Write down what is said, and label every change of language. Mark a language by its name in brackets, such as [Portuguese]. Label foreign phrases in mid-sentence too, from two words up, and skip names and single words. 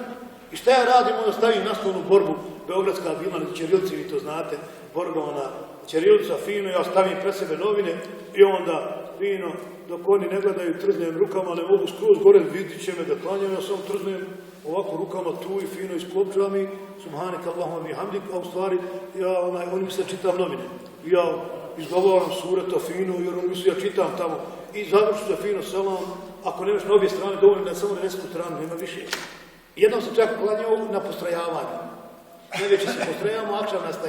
[Bosnian] I šta ja radim, onda stavim naslovnu borbu, Beogradska bila na ćirilci, vi to znate, borba ona ćirilica, fino, ja stavim pred sebe novine i onda fino, dok oni ne gledaju, trznem rukama, ne mogu skroz gore, vidit će me da klanjam, ja samo trznem ovako rukama tu i fino isklopčam i [Arabic] سبحانك اللهم بحمدك, [Bosnian] a u stvari oni misle čitam novine. Ja izgovaram sureta fino, jer oni misle ja čitam tamo i završu za fino selam, ako nemaš na obje strane, dovoljno da samo na nesku stranu, nema više. Jednom sam čak klanjao na postrojavanju. Najveće se postrojavamo, akšam nastaje.